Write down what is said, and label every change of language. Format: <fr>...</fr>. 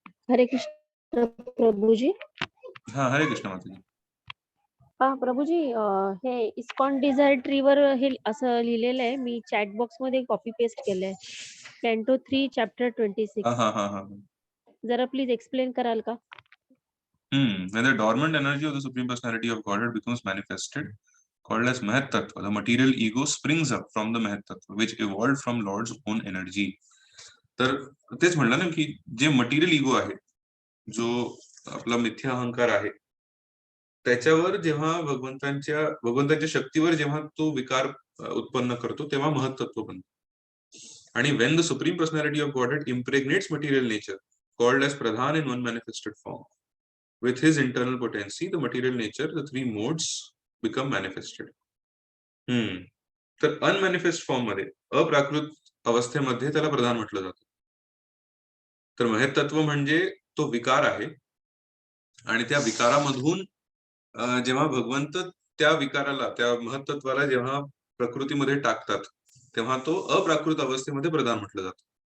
<mr>हरे कृष्ण प्रभूजी. हा, हरे कृष्ण माताजी. प्रभूजी, हे इस्कॉन डिझायर ट्रीवर हे असं लिहिलेलं आहे, मी चॅट बॉक्स मध्ये कॉपी पेस्ट केलंय. कॅन्टो 3 चॅप्टर 26. जरा प्लीज एक्सप्लेन कराल का?</mr> <en>When the dormant energy of the Supreme Personality of Godhead becomes manifested, called as Mahat Tattva, the material ego springs up from the Mahat Tattva, which evolved from Lord's own energy.</en> <mr>तर तेच म्हणलं ना, की जे material ego आहे, जो आपला मिथ्या अहंकार आहे, त्याच्यावर जेव्हा भगवंतांच्या शक्तीवर जेव्हा तो विकार उत्पन्न करतो, तेव्हा महत्त्व बनतो.</mr> <en>आणि when the Supreme Personality of Godhead impregnates material nature, called as Pradhan in one manifested form, with his internal potency, the material nature, the three modes become manifested.</en> <mr>तर अनमॅनिफेस्ट फॉर्म मध्ये, अप्राकृत अवस्थेमध्ये त्याला प्रधान म्हटलं जातं. तर महत् तत्व म्हणजे तो विकार आहे आणि त्या विकारामधून जेव्हा भगवंत त्या विकाराला, त्या महत्त्वाला जेव्हा प्रकृतीमध्ये टाकतात, तेव्हा तो अप्राकृत अवस्थेमध्ये प्रधान म्हटलं जातं.</mr>